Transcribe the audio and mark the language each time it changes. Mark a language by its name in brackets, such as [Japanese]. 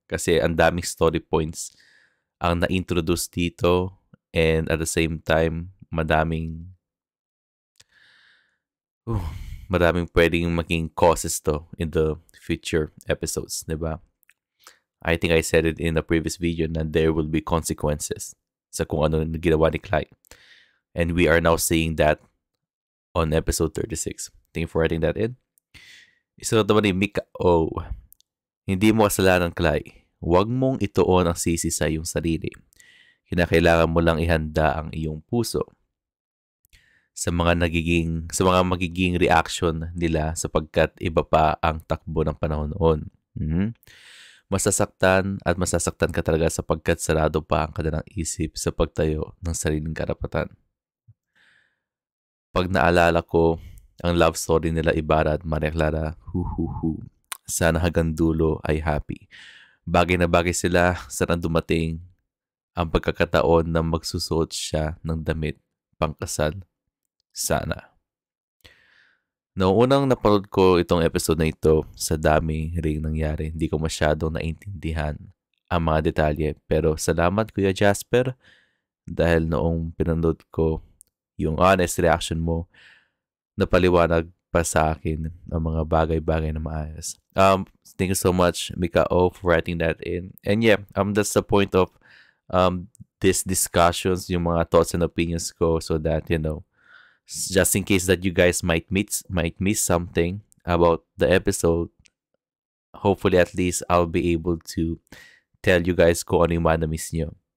[Filipino] Kasi ang daming story points ang na-introduce dito. [English] And at the same time, [Filipino] madaming pwedeng maging [English] causes to in the future episodes, diba? I think I said it in the previous video na there will be consequences. [Filipino] sa kung ano na ginawa ni Clyde. [English] And we are now seeing that on episode 36. Thank you for writing that in. [Filipino] Isunod naman ni Mika O. Hindi mo kasalanan, Clyde. Huwag mong ituon ang sisi sa iyong sarili. Kinakailangan mo lang ihanda ang iyong puso sa mga magiging reaction nila sapagkat iba pa ang takbo ng panahon noon. Masasaktan ka talaga sapagkat sarado pa ang kanilang isip sa pagtayo ng sariling karapatan. Pag naalala ko ang love story nila Ibarra at Maria Clara, sana hanggang dulo ay happy. Bagay na bagay sila, sana dumating ang pagkakataon na magsusuot siya ng damit pangkasal. Sana. Noong unang napanood ko itong episode na ito, sa dami ring nangyari, hindi ko masyadong naintindihan ang mga detalye. Pero salamat Kuya Jasper dahil noong pinanood ko yung honest reaction mo, napaliwanag pa sa akin ang mga bagay-bagay na maayos. [English] Thank you so much, Mika O, for writing that in. And yeah, that's the point of these discussions, yung mga thoughts and opinions ko, so that, just in case that you guys might miss something about the episode, hopefully at least I'll be able to tell you guys [Filipino] kung ano yung na-miss nyo.